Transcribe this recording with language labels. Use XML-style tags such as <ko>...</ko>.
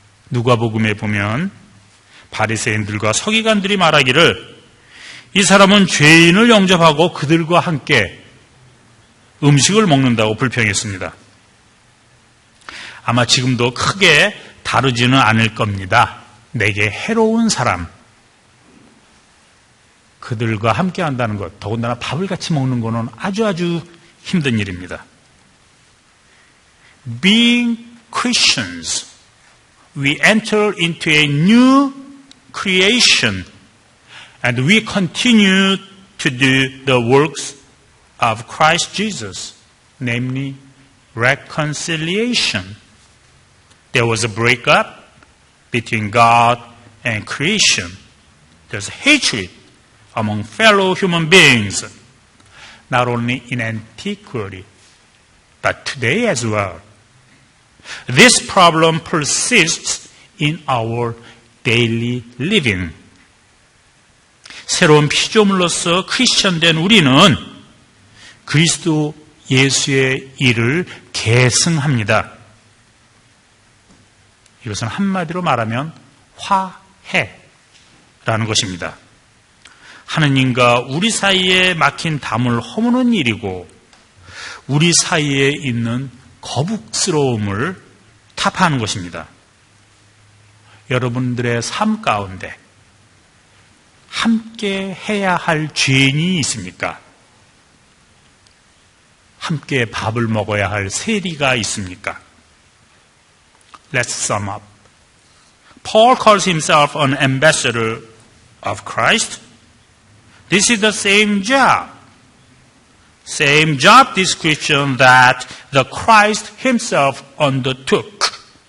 <ko>누가복음에 보면 바리새인들과 서기관들이 말하기를 이 사람은 죄인을 영접하고 그들과 함께 음식을 먹는다고 불평했습니다. 아마 지금도 크게 다르지는 않을 겁니다. 내게 해로운 사람, 그들과 함께 한다는 것, 더군다나 밥을 같이 먹는 것은 아주 힘든 일입니다.</ko> <en>Being Christians, we enter into a new creation and we continue to do the works of Christ Jesus, namely reconciliation. There was a breakup between God and creation. There's hatred among fellow human beings, not only in antiquity, but today as well. This problem persists in our daily living.</en> <ko>새로운 피조물로서 크리스천된 우리는 그리스도 예수의 일을 계승합니다. 이것은 한마디로 말하면 화해라는 것입니다. 하느님과 우리 사이에 막힌 담을 허무는 일이고 우리 사이에 있는 거북스러움을 타파하는 것입니다. 여러분들의 삶 가운데 함께 해야 할 죄인이 있습니까? 함께 밥을 먹어야 할 세리가 있습니까?</ko> <en>Let's sum up. Paul calls himself an ambassador of Christ. This is the same job description that the Christ himself undertook.</en>